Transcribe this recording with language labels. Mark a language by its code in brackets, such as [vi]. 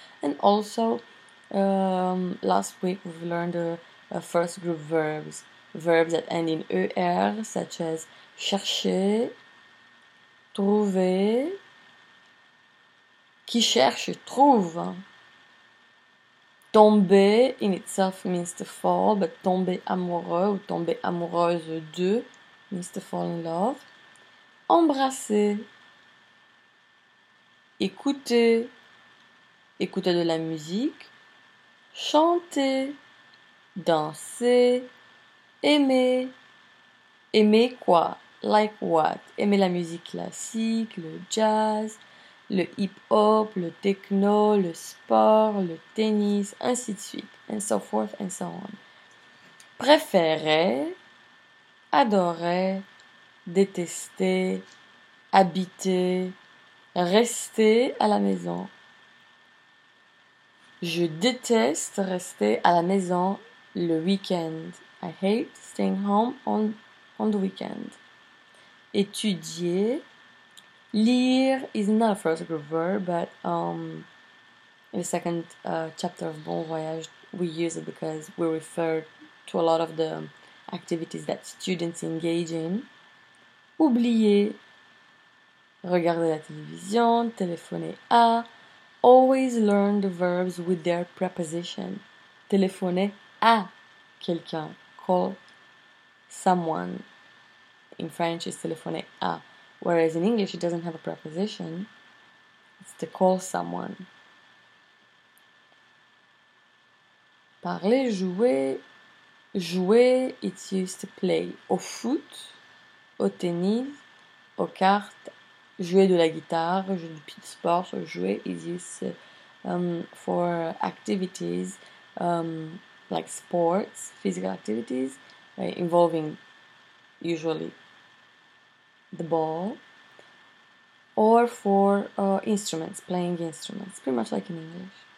[en] And also, last week we've learned a first group verbs that end in ER, such as [fr] chercher, trouver, qui cherche trouve. [en] Tomber in itself means to fall, but [fr] tomber amoureux ou tomber amoureuse de [en] means to fall in love. [fr] Embrasser, écouter de la musique, chanter, danser, aimer. Aimer quoi? [en] Like what? [fr] Aimer la musique classique, le jazz, le hip-hop, le techno, le sport, le tennis, ainsi de suite, [en] and so forth and so on. [fr] Préférer, adorer, détester, habiter, rester à la maison. Je déteste rester à la maison le week-end. [en] I hate staying home on the weekend. Étudier. Lire is not a first group verb, but in the second chapter of Bon Voyage, we use it because we refer to a lot of the activities that students engage in. [fr] Oublier. Regarder la télévision, téléphoner à. [en] Always learn the verbs with their preposition. [fr] Téléphoner à quelqu'un. [en] Call someone. In French, it's téléphoner à. Whereas in English, it doesn't have a preposition. It's to call someone. [fr] Parler, jouer. Jouer, [en] it's used to play [fr] au foot, au tennis, aux cartes. Jouer de la guitare, jouer du petit sport. [en] So jouer is used for activities like sports, physical activities, involving usually the ball, or for instruments, playing instruments, pretty much like in English.